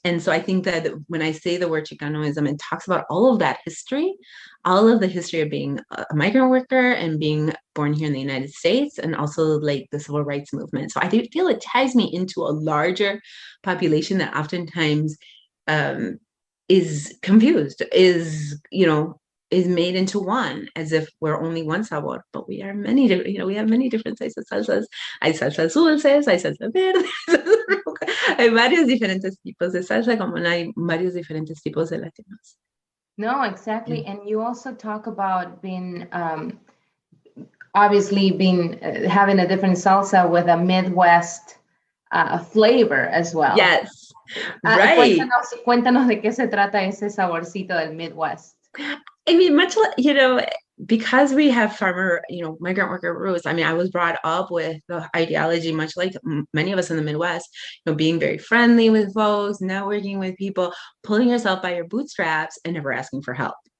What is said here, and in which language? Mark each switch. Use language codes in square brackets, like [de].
[en] And so I think that when I say the word Chicanoism, it talks about all of that history, all of the history of being a migrant worker and being born here in the United States, and also like the civil rights movement. So I feel it ties me into a larger population that oftentimes um, is confused, is made into one, as if we're only one sabor, but we are many different, we have many different types of salsas. [es] Hay salsas dulces, hay salsas verdes, hay varios diferentes tipos de salsa, como hay varios diferentes tipos de latinos. [en] No, exactly. And you also talk about being obviously being having a different salsa with a Midwest flavor as well. Yes, right. [es] Cuéntanos de qué se trata ese saborcito del Midwest. [en] I mean, much like, because we have farmer, migrant worker roots. I mean, I was brought up with the ideology, much like many of us in the Midwest, being very friendly with folks, networking with people, pulling yourself by your bootstraps, and never asking for help.